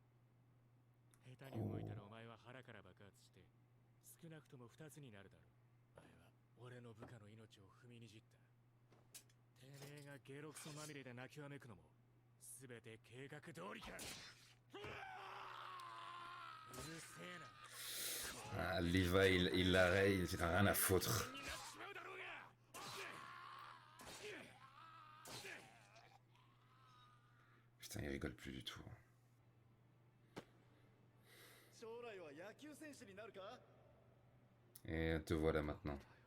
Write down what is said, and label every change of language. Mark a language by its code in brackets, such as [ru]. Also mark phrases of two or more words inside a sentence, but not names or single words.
[ja] 下手に動いたらお前は腹から爆発して少なくとも2つになるだろう。お前は俺の部下の命を踏みにじった。てめえがゲロクソまみれで泣きわめくのも全て計画通りか。うるせえな。 [fr] Ah, Levi, il l'arrête, il a rien à foutre. Putain, il rigole plus du tout. Et te voilà maintenant.